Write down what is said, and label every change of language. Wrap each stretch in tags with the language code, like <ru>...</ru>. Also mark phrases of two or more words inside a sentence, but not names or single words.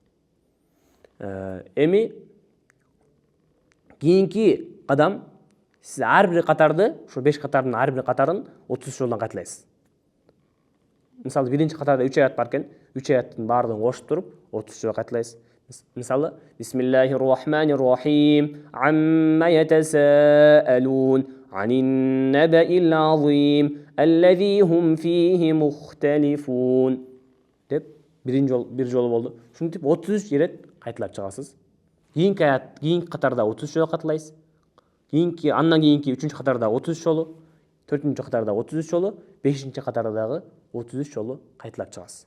<ky>Эми кийинки кадам, сиз ар бир катарды, ушул 5 катардын ар бир катарын 33 жолдон кайталайсыз. Мисалы, биринчи катарда 3 аят бар экен, 3 аяттын баардыгын кошуп туруп 33 жолу кайталайсыз. Мисалы,</ky> <ar>بسم الله الرحمن الرحيم عم يتساءلون عن النبإ العظيم الذي هم فيه مختلفون</ar> <ky>деп бир жолу болду. Ушинтип 33 ирет кайталап чыгасыз. Кийинки катарда 33 жолу кайталайсыз. Андан кийинки 3-чү катарда 33 жолу, 4-чү катарда 33 жолу, 5-чи катарда дагы 33 жолу кайталап чыгасыз.</ky>